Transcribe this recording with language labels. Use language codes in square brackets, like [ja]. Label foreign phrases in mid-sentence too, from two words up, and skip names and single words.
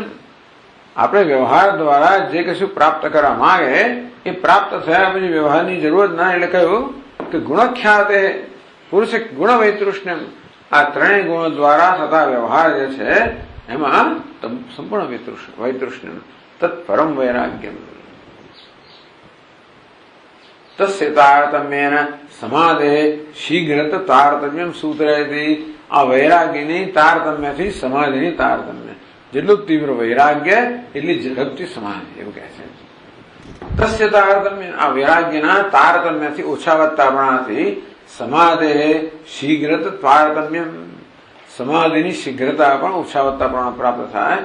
[gu] આપણે વ્યવહાર દ્વારા જે કશું પ્રાપ્ત કરવા માંગે એ પ્રાપ્ત થયા પછી વ્યવહારની જરૂર ના. એટલે કહ્યું કે [sa] ગુણખ્યાત પુરુષ ગુણ વૈતૃષ્ણ્યમ. [gu] આ ત્રણેય ગુણો દ્વારા થતા વ્યવહાર જે છે એમાં સંપૂર્ણ [sa] વૈતૃષ્ણ્યમ તત્પરમ વૈરાગ્યમ. तस्य तारतम्येन समाधे शीघ्रत तारतम्यम सूत्रयति। [gu] આ વૈરાગ્યની તારતમ્યથી સમાધિની તારતમ્ય, જેટલું તીવ્ર વૈરાગ્ય એટલી ઝડપથી સમાધિ, એવું કહે છે. [sa] તસ્ય તારતમ્ય, [gu] આ વૈરાગ્યના તારતમ્યથી ઓછા વધતાપણાથી [sa] સમાધે શીઘ્રત તારતમ્યમ, [gu] સમાધિની શીઘ્રતા પણ ઓછા વધતાપણા પ્રાપ્ત થાય.